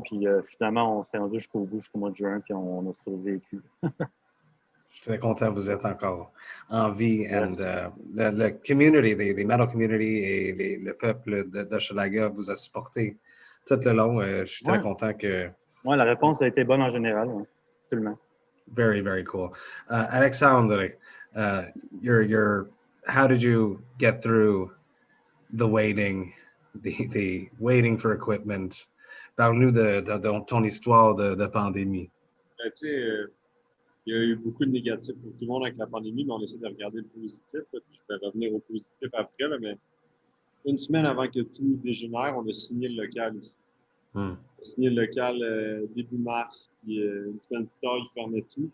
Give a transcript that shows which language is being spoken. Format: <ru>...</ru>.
<fr>Puis finalement, on s'est rendu jusqu'au bout, jusqu'au mois de juin, puis on a survécu. Je suis très content que vous êtes encore en vie.</fr> <en>Yes.</en> <fr>Le community, les metal community et le peuple d'Hochelaga vous a supporté tout le long. Je suis très content que... Oui, la réponse a été bonne en général. Ouais. Absolument.</fr> <en>Very, very cool. Alexandre, how did you get through the waiting, the waiting for equipment?</en> <fr>Parle-nous de ton histoire de pandémie. Tu sais, il y a eu beaucoup de négatifs pour tout le monde avec la pandémie, mais on essaie de regarder le positif. Là, puis je vais revenir au positif après, là, mais une semaine avant que tout dégénère, on a signé le local ici. On a signé le local début mars, puis une semaine plus tard, ils fermaient tout.</fr>